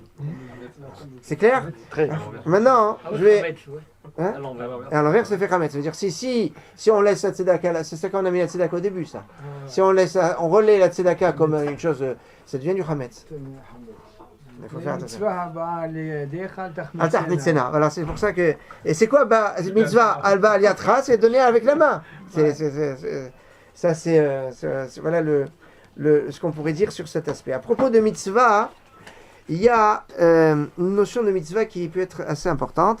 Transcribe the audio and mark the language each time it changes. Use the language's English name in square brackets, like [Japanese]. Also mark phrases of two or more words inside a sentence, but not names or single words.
[French] C'est clair? Très. Maintenant, je vais. Hein? À l'envers. Et à l'envers, ça fait Khametz. Ça veut dire si on laisse la tzedaka, là, c'est ça qu'on a mis la tzedaka au début, ça. Si on relaie la tzedaka comme une chose, ça devient du Khametz. Il faut faire attention. [Hebrew] המצווה הבאה לידיך אל תחמיצנה. אל תחמיצנה. [French] Voilà, c'est pour ça que. Et c'est quoi, mitzvah alba aliatra, c'est donner avec la main. Ça, c'est voilà ce qu'on pourrait dire sur cet aspect. À propos de mitzvah, il y a une notion de mitzvah qui peut être assez importante.